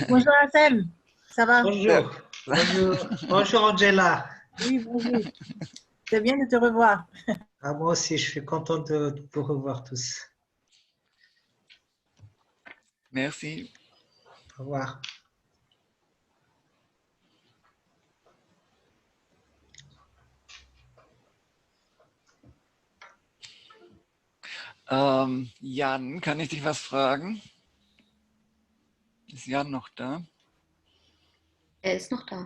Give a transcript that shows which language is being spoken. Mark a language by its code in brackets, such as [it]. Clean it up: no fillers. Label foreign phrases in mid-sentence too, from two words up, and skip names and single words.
[fr] Bonjour Ansem, ça va? Bonjour. Bonjour. Bonjour Angela. Oui, bonjour. C'est bien de te revoir. Ah, moi aussi, je suis content de vous revoir tous. Merci. Au revoir. [de] Jan, kann ich dich was fragen? Ist Jan noch da? Er ist noch da.